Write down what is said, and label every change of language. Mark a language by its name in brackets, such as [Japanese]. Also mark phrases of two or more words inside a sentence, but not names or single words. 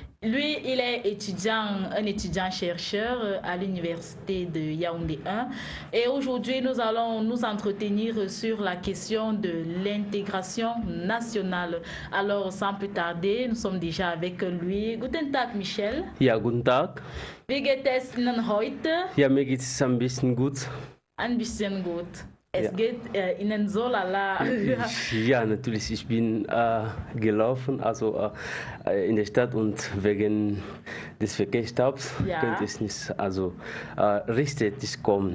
[French] Lui, il est un étudiant-chercheur à l'université de Yaoundé 1. Et aujourd'hui, nous allons nous entretenir sur la question de l'intégration nationale. Alors, sans plus tarder, nous sommes déjà avec lui. [German] Guten Tag, Michel. Ja, guten Tag. Wie geht es Ihnen heute? Ja, mir geht es ein bisschen gut. Ein bisschen gut. Es geht Ihnen so lala. Ja, natürlich. Ich bin gelaufen, also in der Stadt, und wegen des Verkehrsstaubs könnte es nicht rechtzeitig kommen.